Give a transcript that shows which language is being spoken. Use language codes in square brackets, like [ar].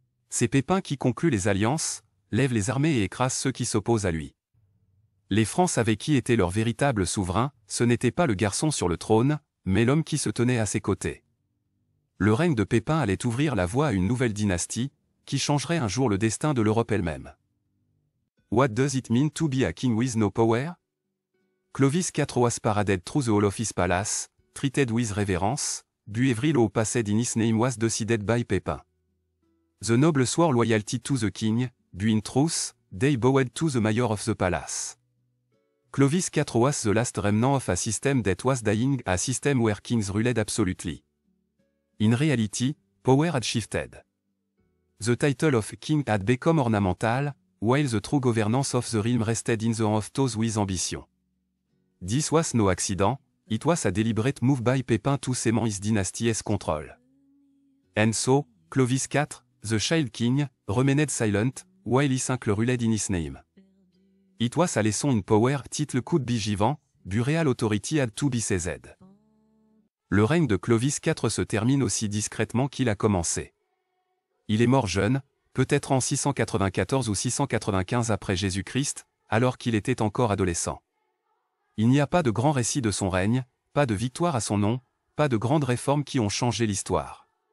[fr] C'est Pépin qui conclut les alliances, lève les armées et écrase ceux qui s'opposent à lui. Les Francs savaient qui était leur véritable souverain, ce n'était pas le garçon sur le trône, mais l'homme qui se tenait à ses côtés. Le règne de Pépin allait ouvrir la voie à une nouvelle dynastie, qui changerait un jour le destin de l'Europe elle-même. [en] What does it mean to be a king with no power? Clovis IV was paraded through the hall of his palace, treated with reverence, but every law passed in his name was decided by Pépin. The nobles swore loyalty to the king, but in truth, they bowed to the mayor of the palace. Clovis IV was the last remnant of a system that was dying, a system where kings ruled absolutely. In reality, power had shifted. The title of king had become ornamental, while the true governance of the realm rested in the hands of those with ambition. This was no accident, it was a deliberate move by Pépin to cement his dynasty's control. And so, Clovis IV, the child king, remained silent, while his uncle ruled in his name. It was a lesson in power, title could be given, but real authority had to be seized. [fr] Le règne de Clovis IV se termine aussi discrètement qu'il a commencé. Il est mort jeune, peut-être en 694 ou 695 après Jésus-Christ, alors qu'il était encore adolescent. Il n'y a pas de grand récit de son règne, pas de victoire à son nom, pas de grandes réformes qui ont changé l'histoire.